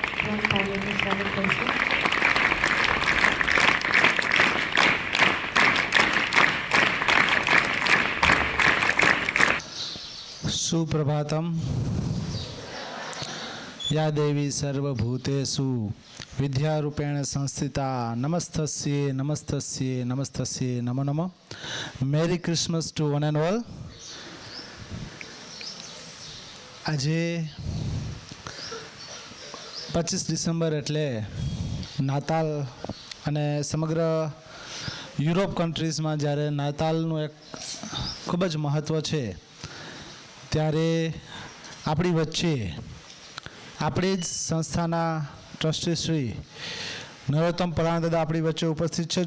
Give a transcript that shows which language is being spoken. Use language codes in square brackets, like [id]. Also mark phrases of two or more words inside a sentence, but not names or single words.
[gu] દાદાને તાલીમનું સ્વાગત કરીશું. [sa] सुप्रभातम या देवी सर्वभूतेषु विद्यारूपेण संस्थिता नमस्तस्ये नमस्तस्ये नमस्तस्ये नमो नमः. [en] Merry Christmas to one and all. [gu] આજે 25 ડિસેમ્બર એટલે નાતાલ અને સમગ્ર યુરોપ કન્ટ્રીઝમાં જ્યારે નાતાલનું એક ખૂબ જ મહત્ત્વ છે ત્યારે આપણી વચ્ચે આપણી જ સંસ્થાના ટ્રસ્ટી શ્રી નરોત્તમ પલાણ દાદા આપણી વચ્ચે ઉપસ્થિત છે.